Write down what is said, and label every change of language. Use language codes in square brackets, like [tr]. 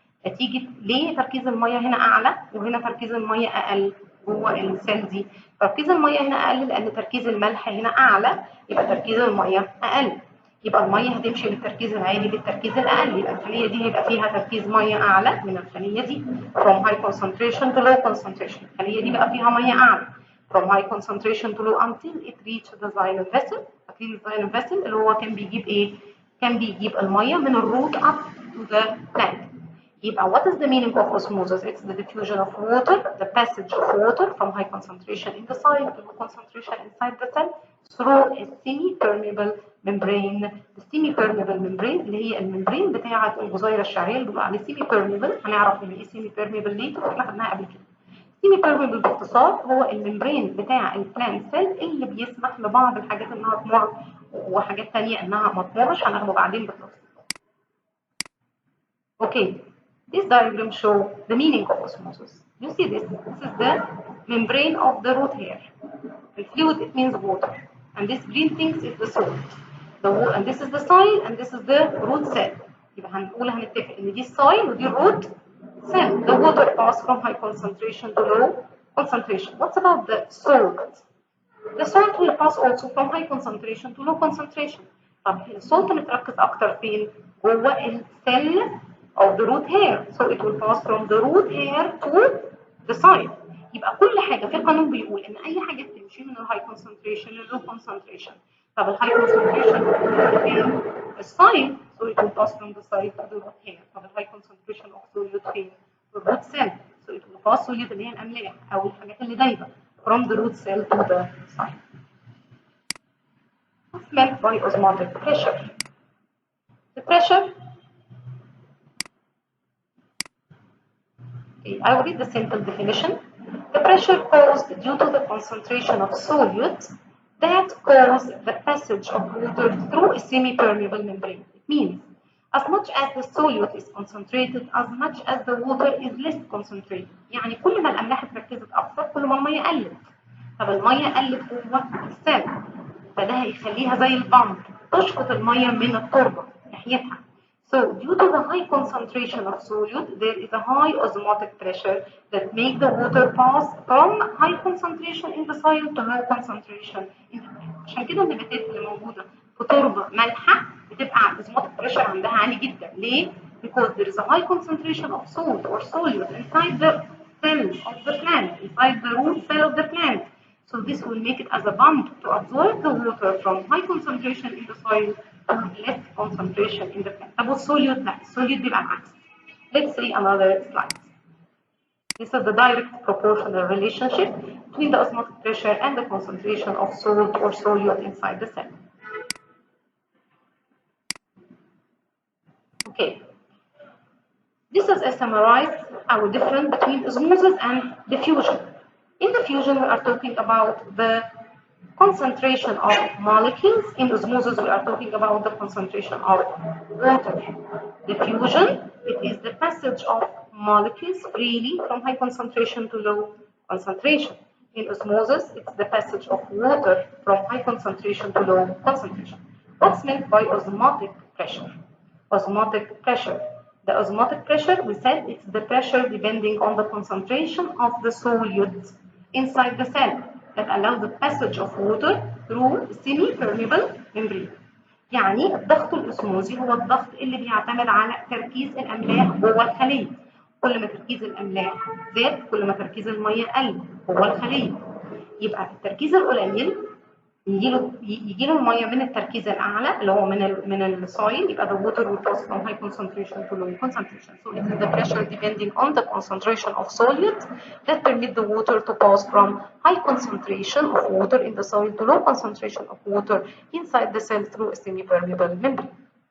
[ar] نتيجه ليه تركيز الميه هنا اعلى وهنا تركيز الميه اقل جوه السيل دي؟ تركيز الميه هنا اقل لان تركيز الملح هنا اعلى، يبقى تركيز الميه اقل. يبقى الميه هتمشي من التركيز العالي للتركيز الاقل، يبقى الخليه دي هيبقى فيها تركيز ميه اعلى من الخليه دي. [en] from high concentration to low concentration. [ar] الخليه دي بقى فيها ميه اعلى [en] from high concentration to low until it reach the xylem vessel. [ar] فاكرين الزايلم فاسل اللي هو كان بيجيب ايه؟ كان بيجيب الميه من الروت [en] up to the plant. [ar] يبقى [en] what is the meaning of osmosis? It's the diffusion of water, the passage of water from high concentration in the soil to low concentration inside the cell through a semi-permeable membrane. The semi-permeable membrane [ar] اللي هي الممبرين بتاعة الجزيرة الشعرية اللي بنقول عليه semi-permeable. هنعرف ان ايه semi-permeable ليه؟ احنا خدناها قبل كده. semi-permeable باختصار هو الممبرين بتاع البلانت سيل اللي بيسمح لبعض الحاجات انها تمر وحاجات ثانيه انها ما تمرش، هناخده بعدين بالتفصيل. [en] Okay, this diagram shows the meaning of osmosis. You see this? This is the membrane of the root hair. The fluid, it means water, and this green thing is the salt. And this is the soil, and this is the root cell. [ar] يبقى هنتفق ان دي السويل ودي الروت cell. [en] The water passes from high concentration to low concentration. What's about the salt? The salt will pass also from high concentration to low concentration. [ar] طب السولت متركز اكتر فين؟ جوه السيل [en] of the root hair. So it will pass from the root hair to the soil. [ar] يبقى كل حاجه في القانون بيقول ان اي حاجه بتمشي من الهاي concentration لللو concentration. طب الهاي concentration فين؟ السويل. [en] So it will pass from the soil to the root hair. [ar] طب الهاي [en] concentration of solute [ar] فين؟ [en] the root cell. So it will pass solute [ar] اللي هي الاملاح او الحاجات اللي دايبه [en] from the root cell to the soil. What's meant by osmotic pressure? The pressure, I will read the simple definition. The pressure caused due to the concentration of solute that cause the passage of water through a semi-permeable membrane. It means as much as the solute is concentrated, as much as the water is less concentrated. [ar] يعني كل ما الأملاح اتركزت أكثر كل ما المية قلت. طب المية قلت جوه السيل، فده هيخليها زي البامب تشفط المية من التربة ناحيتها. [en] So due to the high concentration of solute, there is a high osmotic pressure that make the water pass from high concentration in the soil to low concentration in the plant. [ar] عشان كده النباتات اللي موجودة في تربة مالحة بتبقى osmotic pressure عندها عالي جدا. ليه؟ [en] Because there is a high concentration of salt or solute inside the cell of the plant, inside the root cell of the plant. So this will make it as a pump to absorb the water from high concentration in the soil to less concentration in the plant. [ar] طب والسوليوت لا، السوليوت بيبقى العكس. [en] Let's see another slide. This is the direct proportional relationship between the osmotic pressure and the concentration of salt or solute inside the cell. Okay. This is a summarized our difference between osmosis and diffusion. In diffusion, we are talking about the concentration of molecules. In osmosis, we are talking about the concentration of water. Diffusion, it is the passage of molecules freely from high concentration to low concentration. In osmosis, it's the passage of water from high concentration to low concentration. What's meant by osmotic pressure? Osmotic pressure. The osmotic pressure, we said, it's the pressure depending on the concentration of the solute inside the cell that allows the passage of water through semi-permeable membrane. [ar] يعني الضغط الأسموزي هو الضغط اللي بيعتمد على تركيز الأملاح جوه الخلية. كل ما تركيز الأملاح زاد كل ما تركيز المية قل جوه الخلية. يبقى التركيز القليل يجي له الميه من التركيز الاعلى اللي هو من السويل. يبقى [en] the water will pass from high concentration to low concentration. So it is the pressure depending on the concentration of solute that permit the water to pass from high concentration of water in the soil to low concentration of water inside the cell through a semi-permeable membrane.